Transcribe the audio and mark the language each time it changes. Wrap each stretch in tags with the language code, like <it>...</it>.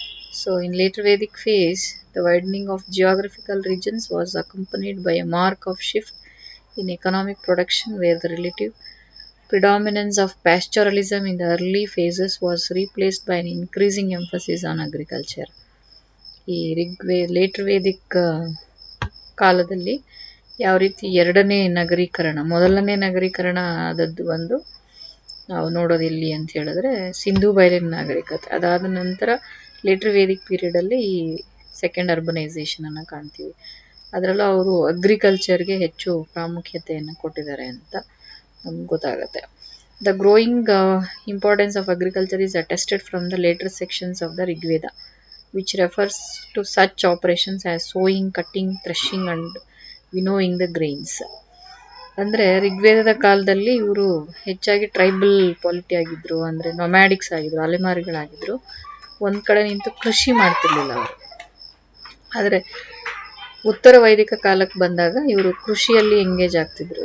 <en>So, in later Vedic phase, the widening of geographical regions was accompanied by a mark of shift in economic production where the relative predominance of pastoralism in the early phases was replaced by an increasing emphasis on agriculture.</en> <kn>ಈ litre Vedic ಕಾಲದಲ್ಲಿ ಯಾವ ರೀತಿ ಎರಡನೇ ನಗರೀಕರಣ, ಮೊದಲನೇ ನಗರೀಕರಣ ಆದದ್ದು ಒಂದು ನಾವು ನೋಡೋದು ಇಲ್ಲಿ ಅಂತ ಹೇಳಿದ್ರೆ ಸಿಂಧೂ ಬಯಲಿನ ನಾಗರಿಕತೆ. ಅದಾದ ನಂತರ ಲೇಟರ್ ವೇದಿಕ್ ಪೀರಿಯಡ್ ಅಲ್ಲಿ ಈ ಸೆಕೆಂಡ್ ಅರ್ಬನೈಸೇಷನ್ ಅನ್ನ ಕಾಣ್ತೀವಿ. ಅದರಲ್ಲೂ ಅವರು ಅಗ್ರಿಕಲ್ಚರ್ಗೆ ಹೆಚ್ಚು ಪ್ರಾಮುಖ್ಯತೆಯನ್ನು ಕೊಟ್ಟಿದ್ದಾರೆ ಅಂತ ನಮ್ಗೆ ಗೊತ್ತಾಗುತ್ತೆ.</kn> <en>The growing importance of agriculture is attested from the later sections of the Rigveda, which refers to such operations as sowing, cutting, threshing and winnowing the grains.</en> <kn>ಅಂದ್ರೆ ಋಗ್ವೇದದ ಕಾಲದಲ್ಲಿ ಇವರು ಹೆಚ್ಚಾಗಿ ಟ್ರೈಬಲ್ ಪಾಲಿಟಿ ಆಗಿದ್ರು, ಅಂದ್ರೆ ನೊಮ್ಯಾಡಿಕ್ಸ್ ಆಗಿದ್ರು, ಅಲೆಮಾರಿಗಳಾಗಿದ್ರು. ಒಂದ್ ಕಡೆ ನಿಂತು ಕೃಷಿ ಮಾಡ್ತಿರ್ಲಿಲ್ಲ ಅವರು. ಆದ್ರೆ ಉತ್ತರ ವೈದಿಕ ಕಾಲಕ್ಕೆ ಬಂದಾಗ ಇವರು ಕೃಷಿಯಲ್ಲಿ ಎಂಗೇಜ್ ಆಗ್ತಿದ್ರು.</kn>